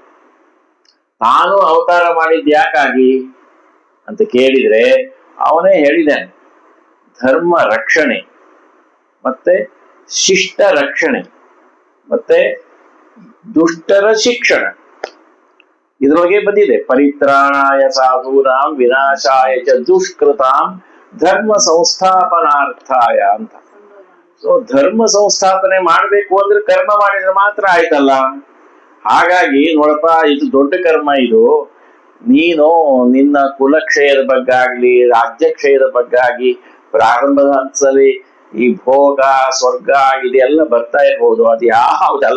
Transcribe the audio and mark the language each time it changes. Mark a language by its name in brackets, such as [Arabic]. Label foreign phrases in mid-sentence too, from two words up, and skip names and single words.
[Kannada] ನಾನು ಅವತಾರ ಮಾಡಿದ್ದು ಯಾಕಾಗಿ ಅಂತ ಕೇಳಿದ್ರೆ ಅವನೇ ಹೇಳಿದ್ದಾನೆ, ಧರ್ಮ ರಕ್ಷಣೆ, ಮತ್ತೆ ಶಿಷ್ಟ ರಕ್ಷಣೆ, ಮತ್ತೆ ದುಷ್ಟರ ಶಿಕ್ಷಣ. ಇದ್ರೊಳಗೆ ಬಂದಿದೆ, [Sanskrit] ಪರಿತ್ರಾಣಾಯ ಸಾಧೂನಾಂ ವಿನಾಶಾಯ ಚ ದುಷ್ಕೃತಾಂ ಧರ್ಮ ಸಂಸ್ಥಾಪನಾರ್ಥಾಯ ಅಂತ. [Kannada] ಸೊ ಧರ್ಮ ಸಂಸ್ಥಾಪನೆ ಮಾಡ್ಬೇಕು ಅಂದ್ರೆ ಕರ್ಮ ಮಾಡಿದ್ರೆ ಮಾತ್ರ ಆಯ್ತಲ್ಲ. ಹಾಗಾಗಿ ನೋಡಪ್ಪ, ಇದು ದೊಡ್ಡ ಕರ್ಮ. ಇದು ನೀನು ನಿನ್ನ ಕುಲಕ್ಷಯದ ಬಗ್ಗೆ ಆಗ್ಲಿ, ರಾಜ್ಯಕ್ಷಯದ ಬಗ್ಗೆ ಆಗಿ ಪ್ರಾರಂಭದ ಹಂತದಲ್ಲಿ ಈ ಭೋಗ ಸ್ವರ್ಗ ಇದೆಲ್ಲ ಬರ್ತಾ ಇರ್ಬೋದು, ಅದು ಯಾವುದಲ್ಲ.